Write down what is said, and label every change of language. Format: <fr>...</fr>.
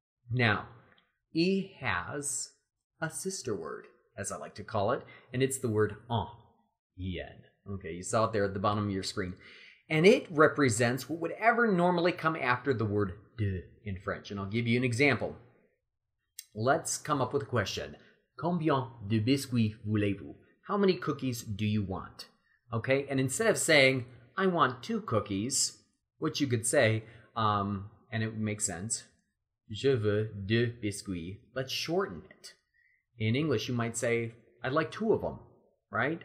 <en>Now, E has a sister word, as I like to call it, and it's the word en. En. Okay, you saw it there at the bottom of your screen. And it represents what would ever normally come after the word de in French. And I'll give you an example. Let's come up with a question.</en> <fr>Combien de biscuits voulez, vous?</fr> <en>How many cookies do you want? Okay, and instead of saying, I want 2 cookies, what you could say, and it would make sense,</en> <fr>je veux 2 biscuits.</fr> <en>Let's shorten it. In English, you might say, I'd like 2 of them, right?</en>